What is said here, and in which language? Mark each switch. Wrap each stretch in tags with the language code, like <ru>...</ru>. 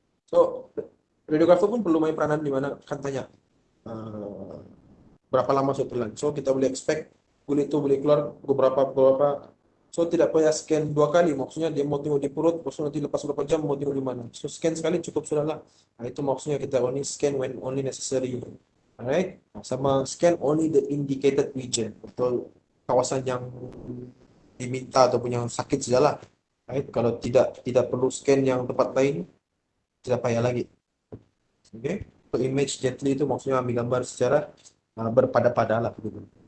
<ms>So radiografer pun perlu main peranan di mana akan tanya uh, berapa lama saya telan. So kita boleh expect kulit itu boleh keluar beberapa. So tidak payah scan 2 kali. Maksudnya dia mau tengok di perut, maksudnya nanti lepas beberapa jam mau tengok di mana. So scan sekali cukup sudah lah. Itu maksudnya kita only scan when only necessary. Alright. Sama</ms> <en>scan only the indicated region.</en> <ms>Betul kawasan yang diminta ataupun yang sakit sajalah. Right? Kalau tidak perlu scan yang tempat lain, tidak payah lagi. Okay. So image gently itu maksudnya ambil gambar secara berpada-pada lah begitu.</ms>